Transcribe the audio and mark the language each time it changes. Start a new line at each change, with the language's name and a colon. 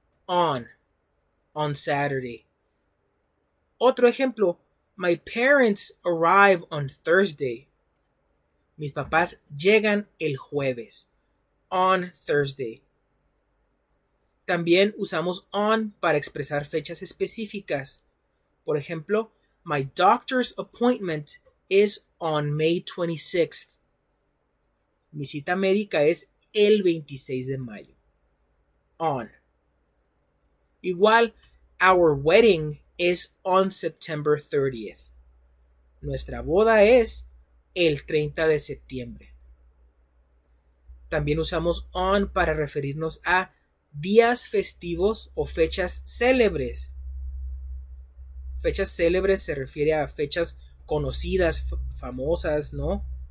English: On Saturday.
Spanish: Otro ejemplo,
English: my parents arrive on Thursday.
Spanish: Mis papás llegan el jueves.
English: On Thursday.
Spanish: También usamos on para expresar fechas específicas. Por ejemplo,
English: my doctor's appointment is on May 26th.
Spanish: Mi cita médica es el 26 de mayo.
English: On. Igual, our wedding is on September 30th.
Spanish: Nuestra boda es el 30 de septiembre. También usamos on para referirnos a días festivos o fechas célebres. Fechas célebres se refiere a fechas conocidas, famosas, ¿no?